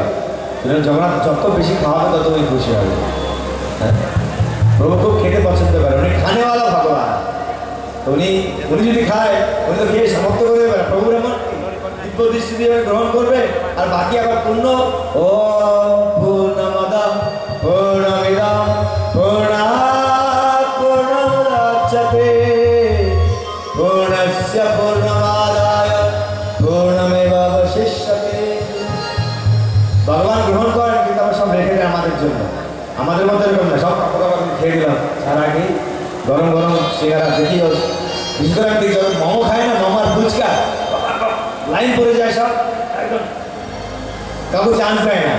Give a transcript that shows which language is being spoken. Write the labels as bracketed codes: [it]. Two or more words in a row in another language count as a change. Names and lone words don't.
[bn] জগন্নাথ যত বেশি খাওয়াবে ততই খুশি হবে। প্রভু খুব খেতে পছন্দ করে, উনি খানেওয়ালা ভগবান। তো উনি যদি খায়, উনি তো খেয়ে সমাপ্ত করে দেবে। প্রভুর এমন দিব্য দৃষ্টি দিয়ে গ্রহণ করবে, আর বাকি আবার পূর্ণ ও [sa] পূর্ণমদম পূর্ণমিদম পূর্ণাৎ পূর্ণমুদচ্যতে পূর্ণস্য পূর্ণমাদায় পূর্ণমেবাবশিষ্যতে। [bn] ভগবান গ্রহণ করেন, কিন্তু আমরা সব রেখে দেয় আমাদের জন্য। আমাদের মতো এরকম না, সব কাপড় কাপড় খেয়ে দিলাম তার আগে গরম গরম সিঙ্গারা দেখি। বিশেষ করে আমি দেখি যখন মোমো খায় না, মোমো আর ফুচকা লাইন পড়ে যায় সব, একদম কাউকে চান্স দেয় না।